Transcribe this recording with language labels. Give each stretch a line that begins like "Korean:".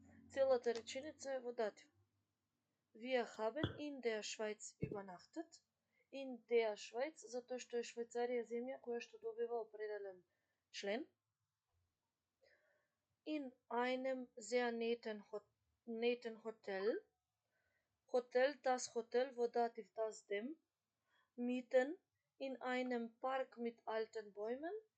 Macedonian: Целата реченица е во датив.
German: Wir haben in der Schweiz übernachtet. In der Schweiz,
Macedonian: затоа што е Швајцарија земја која што добива определен член.
German: In einem sehr netten Hotel. Hotel, das Hotel, wo dativ das dem. Mitten in einem Park mit alten Bäumen.